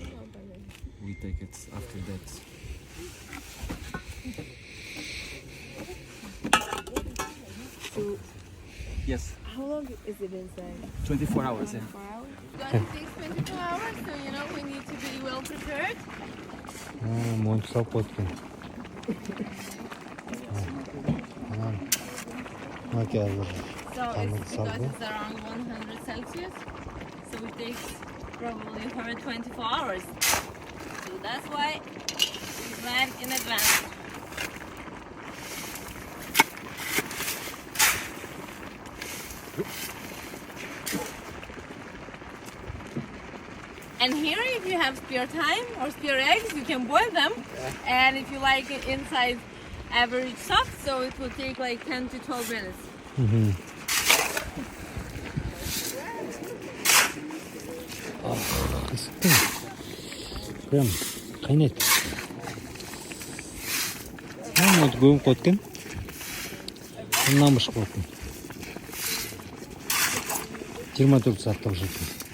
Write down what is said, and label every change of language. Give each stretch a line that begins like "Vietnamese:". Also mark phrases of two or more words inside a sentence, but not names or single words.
English: We take it after that. So, Yes, how long is it inside? 24 hours. Yeah. 4 hours? It takes 24 hours, so you know we need to be well prepared.
Kazakh: Монт салып қойды екен. Окей, азыр.
English: So it's because it's around 100 Celsius, so it takes probably 124 hours. So that's why we plan in advance. And here, if you have spare time or spare eggs, you can boil them. And if you like it inside average soft, so it will take like 10 to 12 minutes.
Kazakh: Ысықты. Прям қайнайды. Оны көміп қойды екен. Оннан бышып қойды. 24 саатта бышып қойды.